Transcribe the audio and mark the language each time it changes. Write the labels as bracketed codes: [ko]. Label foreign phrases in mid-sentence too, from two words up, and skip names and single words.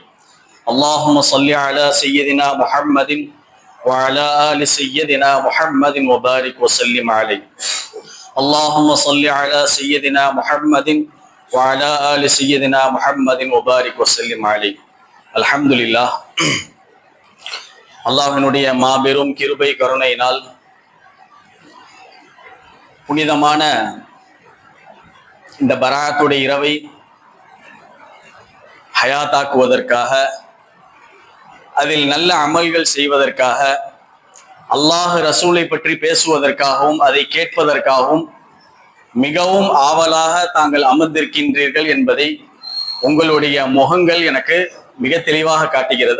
[ar] اللهم صل على سيدنا محمد وعلى آل سيدنا محمد وبارك وسلم عليه. اللهم صل على سيدنا محمد وعلى آل سيدنا محمد وبارك وسلم عليه. الحمد لله. [ta] அல்லாஹ்வினுடைய மாபெரும் கிருபை கருணையினால் புனிதமான இந்த பராத்துடைய இரவை ஹயாத்தாக்குவதற்காக, அதில் நல்ல அமல்கள் செய்வதற்காக, அல்லாஹ் ரசூலை பற்றி பேசுவதற்காகவும் அதை கேட்பதற்காகவும் மிகவும் ஆவலாக தாங்கள் அமர்ந்திருக்கின்றீர்கள் என்பதை உங்களுடைய முகங்கள் எனக்கு மிக தெளிவாக காட்டுகிறது.